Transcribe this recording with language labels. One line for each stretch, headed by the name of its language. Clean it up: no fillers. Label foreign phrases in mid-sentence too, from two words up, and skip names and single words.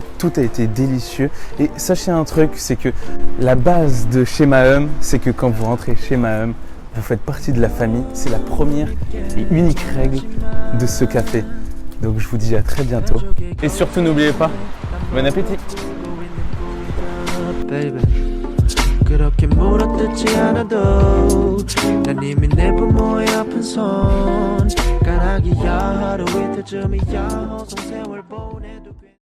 French: Tout a été délicieux. Et sachez un truc, c'est que la base de chez Mahum, c'est que quand vous rentrez chez Mahum, vous faites partie de la famille. C'est la première et unique règle de ce café. Donc je vous dis à très bientôt. Et surtout n'oubliez pas, bon appétit.
Korean: 그렇게 물어뜯지 않아도 난 이미 내 부모의 아픈 손가락이야 하루 이틀쯤이야 허송 세월 보내도